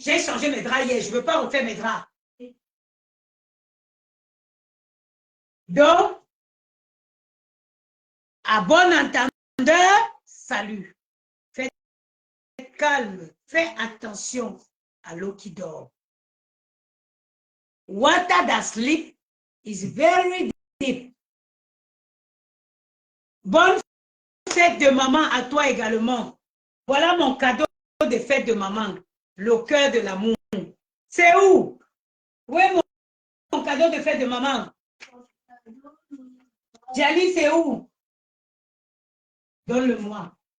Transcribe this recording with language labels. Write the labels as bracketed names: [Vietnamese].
[French] J'ai changé mes draps hier. Je ne veux pas refaire mes draps. Donc, à bon entendeur, salut. Faites calme. Fais attention à l'eau qui dort. [English] Water that sleep is very deep. [French] Bonne fête de maman à toi également. Voilà mon cadeau de fête de maman. Le cœur de l'amour. C'est où? Où est mon cadeau de fête de maman? Jali, c'est où? Donne-le-moi.